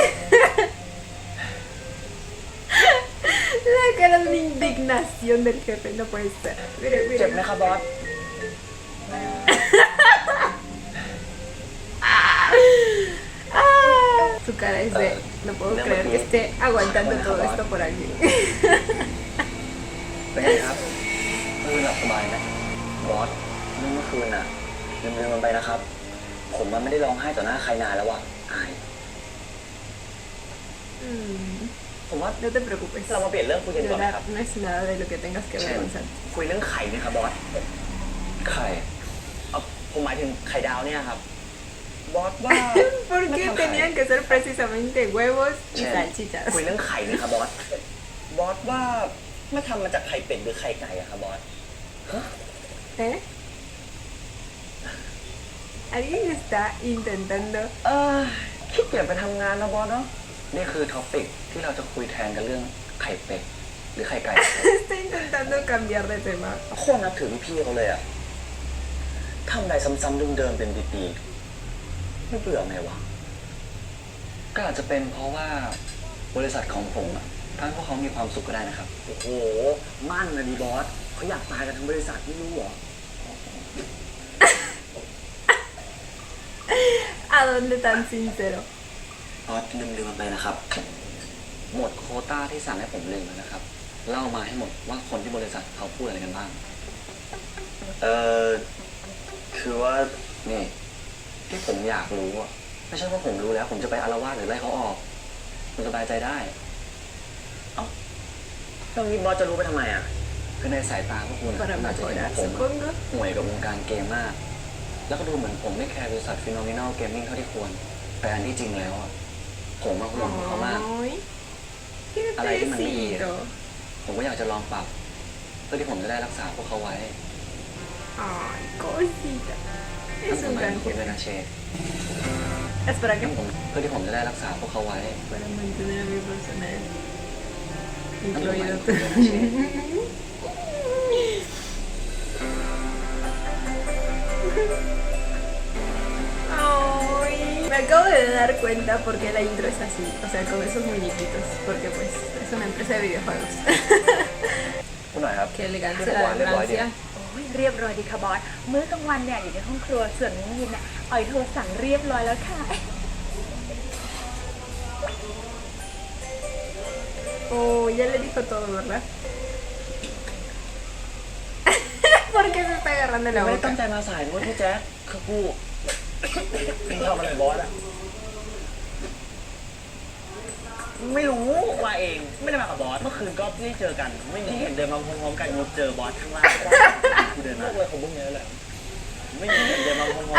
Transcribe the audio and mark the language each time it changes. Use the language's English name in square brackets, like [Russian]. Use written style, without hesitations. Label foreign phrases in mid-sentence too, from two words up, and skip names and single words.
[Spanish] La cara de una indignación del jefe, no puede ser. Mire. Su cara es de, no puedo creer que esté aguantando todo esto por alguien. [Thai] เป็นไงครับเมื่อคืนหลับสบายไหมบอสเรื่องเมื่อคืนน่ะลืมมันไปนะครับผมมันไม่ได้ร้องไห้ต่อหน้าใครนานแล้วว่ะอายผมว่า [Spanish] No te preocupes. [Thai] เรามาเปลี่ยนเรื่องคุยกันก่อนนะครับ [Spanish] No es nada de lo que tengas que avergonzar. [Thai] คุยเรื่องไข่ไหมครับบอสไข่ผมหมายถึงไข่ดาวเนี่ยครับบอสว่า [Spanish] ¿Por qué tenían que ser precisamente huevos y salchichas? [Thai] คุยเรื่องไข่นะครับบอสบอสว่าไม่ทำมาจากไข่เป็ดหรือไข่ไก่อะครับบอส [Spanish] ¿Eh? Alguien está intentando [Thai] ขี้เกียจไปทำงานนะบอสเนาะนี่คือท็อปิกที่เราจะคุยแทนกันเรื่องไข่เป็ดหรือไข่ไก่ [Spanish] Está intentando cambiar de tema. [Thai] โคตรนับถือพี่เขาเลยอะทำอะไรซ้ำๆเดิมๆเป็นปีๆไม่เบื่อไงวะก็อาจจะเป็นเพราะว่าบริษัทของผมอะทำให้พวกเขามีความสุขก็ได้นะครับ โอ้โห มั่นนะดีบอสเขาอยากตายกันทั้งบริษัทไม่รู้เหรอ [Spanish] ¿A dónde tan sincero? [Thai] บอสลืมมันไปนะครับ หมดโควต้าที่สั่งให้ผมลืมแล้วนะครับ เล่ามาให้หมดว่าคนที่บริษัทเขาพูดอะไรกันบ้าง คือว่านี่ที่ผมอยากรู้อะไม่ใช่ว่าผมรู้แล้วผมจะไปอาละวาดหรือไล่เขาออกคุณสบายใจได้ เอ้าเรื่องนี้บอสจะรู้ไปทำไมอะคือในสายตาพวกคุณอะ [Spanish] Para [Thai] คุณอาจจะเห็น [Spanish] mejorar, [Thai] ว่าผมอะ [Spanish] supongo. [Thai] ห่วยกับวงการเกมมาก แล้วก็ดูเหมือนผมไม่แคร์บริษัท Phenomenal Gaming เท่าที่ควร แต่อันที่จริงแล้วอะผมมาห่วงพวกเขามาก [Spanish] Ay, qué A la vez me besito. [Thai] ผมก็อยากจะลองปรับเพื่อที่ผมจะได้รักษาพวกเขาไว้ [Spanish] Ay, cosita. [Thai] นั่น [Spanish] Es [Thai] ผม [Spanish] un [Thai] หมายถึ [Spanish] gran [Thai] งคุณด้วย [Spanish] jefe. [Thai] นะเชฟ [Spanish] Espera [Thai] นั่ [Spanish] que [Thai] นผมเพื่อที่ผมจะได้รักษาพวกเขาไว้ [Spanish] para mantener a mi personal, [Thai] นั่นผมหมาย [Spanish] incluido [Thai] ถึง [Spanish] tú. [Thai] คุณด้วยนะเชฟ [Spanish] Ay, me acabo de dar cuenta porque la intro es así, o sea, con esos muñequitos, porque pues es una empresa de videojuegos. [Thai] คุณหน่อยครับ [Spanish] Qué elegante [Thai] เรียบ [Spanish] la [Thai] ร้อยเรียบร้อยดี [Spanish] elegancia. [Thai] โอ้ยเรียบร้อยดีค่ะบอส มื้อกลางวันเนี่ยอยู่ในห้องครัว ส่วนมื้อเย็นเนี่ยอ๋อยโทรสั่งเรียบร้อยแล้วค่ะ [Spanish] Oh, ya le dijo todo, ¿verdad? ¿Por qué se está agarrando la [Thai] ไม่ได้ตั้ง [Spanish] boca? [Thai] ใจมาสายด้วยพี่แจ๊คคือกูคุณทำอะไรบอสอะไม่รู้มาเองไม่ได้มากับบอสเมื่อคืนก็ไม่ได้เจอกัน ไม่มีเห็นเดินมาพร้อมๆกันกูเจอบอสข้างล่างกูเดินมาอะไรของพวกนี้แหละไม่มีเห็นเดินมาพร้อมๆกัน